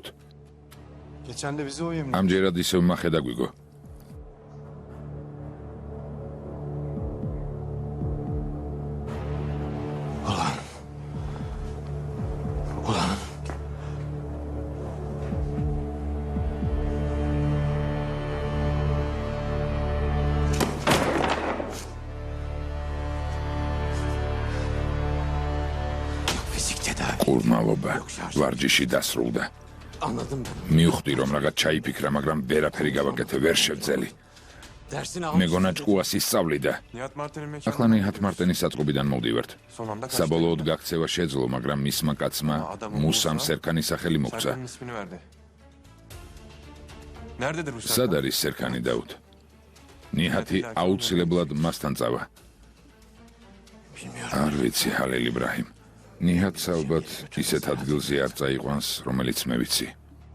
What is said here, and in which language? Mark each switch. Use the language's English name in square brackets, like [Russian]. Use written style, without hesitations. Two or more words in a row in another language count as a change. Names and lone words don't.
[Turkish] Geçen de bize o yemin. [Georgian] ამჯერად ისევ მახე დაგვიგო. [Turkish] Ulan. Ulan. Fizik tedavi. [Georgian] ყურმალობა ვარჯიში დასრულდა. [Turkish] Anladım ben. [Georgian] მივხვდი რომ რაღაც ჩაიფიქრა, მაგრამ ვერაფერი გავაკეთე, ვერ შევძელი. [Turkish] Dersini [Georgian] მეგონა ჭკუას ისწავლიდა. [Turkish] Nihat Marten'in mekanı. [Georgian] ახლა ნიჰათ მარტენის საწყობიდან მოვდივართ. [Turkish] Son anda kaçtı. [Georgian] საბოლოოდ გაქცევა შეძლო, მაგრამ მისმა კაცმა მუსამ სერქანის სახელი მოგცა. [Turkish] Serkan'ın ismini verdi. Nerededir bu [Georgian] სად Serkan? არის სერქანი დაუთ? ნიჰათი აუცილებლად მასთან წავა. არ ვიცი, ჰალილ იბრაჰიმ. ნიჰათს ალბათ ისეთ ადგილზე არ წაიყვანს, რომელიც მე ვიცი.